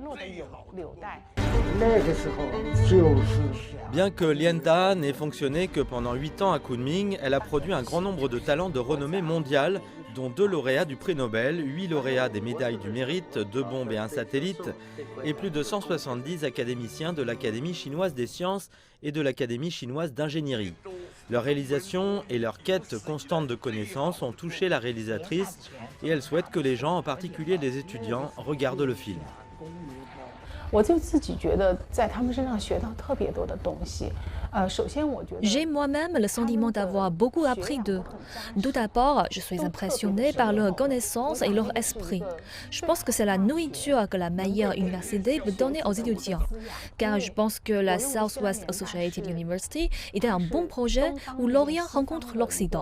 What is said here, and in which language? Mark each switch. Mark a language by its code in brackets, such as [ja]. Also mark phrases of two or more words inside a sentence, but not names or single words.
[fr] Bien que Lianda n'ait fonctionné que pendant 8 ans à Kunming, elle a produit un grand nombre de talents de renommée mondiale, dont 2 lauréats du prix Nobel, 8 lauréats des médailles du mérite, 2 bombes et un satellite, et plus de 170 académiciens de l'Académie chinoise des sciences et de l'Académie chinoise d'ingénierie. Leurs réalisations et leur quête constante de connaissances ont touché la réalisatrice et elle souhaite que les gens, en particulier les étudiants, regardent le film. [zh] 我就自己觉得在他们身上学到特别多的东西。首先我觉得 [fr] J'ai moi-même le sentiment d'avoir beaucoup appris d'eux. Tout d'abord, je suis impressionnée par leur connaissance et leur esprit. Je pense que c'est la nourriture que la meilleure université peut donner aux étudiants. Car je pense que la Southwest Associated University était un bon projet où l'Orient rencontre l'Occident.